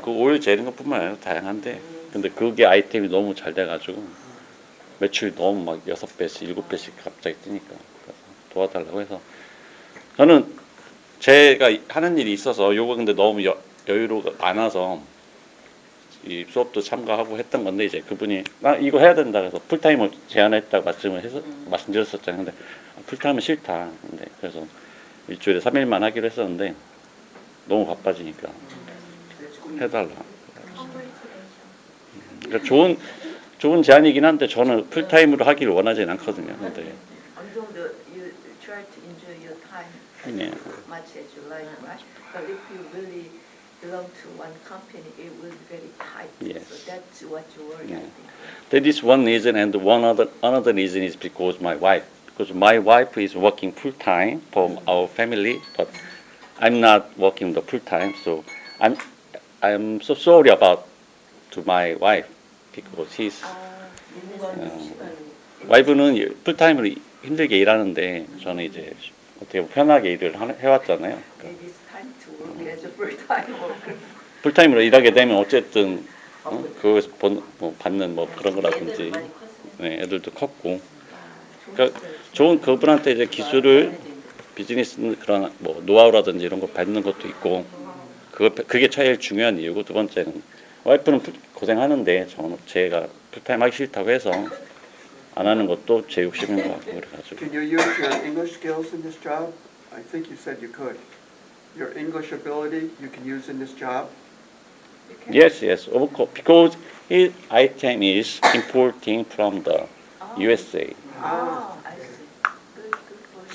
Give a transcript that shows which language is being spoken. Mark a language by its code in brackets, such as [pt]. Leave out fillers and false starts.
[ko] 그 오일 재는 것뿐만 아니라 다양한데, 근데 그게 아이템이 너무 잘 돼가지고 매출이 너무 막 6배씩, 7배씩 갑자기 뜨니까 그래서 도와달라고 해서 저는 제가 하는 일이 있어서 요거 근데 너무 여유로가 많아서 이 수업도 참가하고 했던 건데 이제 그분이 나 이거 해야 된다 그래서 풀타임을 제안했다고 말씀드렸었잖아요. 근데 풀타임은 싫다. 근데 그래서 일주일에 3일만 하기로 했었는데 너무 바빠지니까 해달라. 그러니까 좋은 제안이긴 한데 저는 풀타임으로 하기를 원하지는 않거든요. 근데 어느 정도 [en] you try to enjoy your time as [ko] 네. [en] much as you like, right? But if you really belong to one company, it will be very tight. Yes. So that's what you worry, I Yeah. think. That is one reason, and another reason is because my wife, because my wife is working full time for our family, but I'm not working the full time, so I'm so sorry about to my wife because he's [ko] 누군가는 시간이 와이프는 풀타임으로 힘들게 일하는데 저는 이제 어떻게 보면 편하게 일을 해왔잖아요. [en] Maybe it's time to work as a full-time worker. [ko] 풀타임으로 일하게 되면 어쨌든 그거에서 뭐 받는 뭐 그런 거라든지 애들 많이 컸으면 네, 애들도 컸고 아, 그러니까 좋은 그분한테 이제 기술을 비즈니스 그런 뭐 노하우라든지 이런 거 받는 것도 있고 그게 제일 중요한 이유고 두 번째는 와이프는 고생하는데 저는 제가 풀타임 하기 싫다고 해서 안 하는 것도 제 욕심인 것 같고 그래가지고 [en] Can you use your English skills in this job? I think you said you could. Your English ability you can use in this job? You can- yes of course because his item is importing from the USA I see. Good for you.